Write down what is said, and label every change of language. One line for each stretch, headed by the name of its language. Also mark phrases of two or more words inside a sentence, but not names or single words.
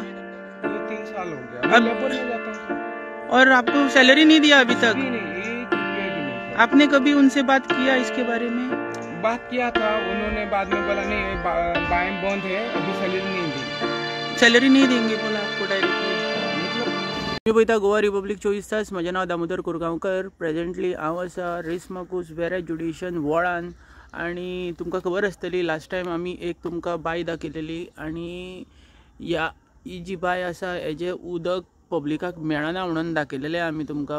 Hindi: 2-3 साल हो गया। मैं लेबर में जाता हूँ और आपको सैलरी नहीं दिया अभी तक? नहीं, 1 रुपया भी नहीं। आपने कभी उनसे बात किया इसके बारे में? बात किया था, उन्होंने बाद में बोला नहीं बाइम बंद है, अभी सैलरी नहीं देंगे। सैलरी नहीं देंगे बोला आपको डायरेक्टली?
Konkani: मी पळयता गोवा रिपब्लीक 24 तास। म्हजें नांव दामोदर कोरगांवकर। प्रेजेंटली हांव आसा रेस मागूस वेऱ्या जुडिशन वळान, आनी तुमकां खबर आसतली
English: last time
Konkani: आमी एक तुमकां बाय दाखयलेली, आनी ही जी बाय आसा हेजें उदक पब्लिकाक मेळना म्हणून दाखयलेलें आमी तुमकां।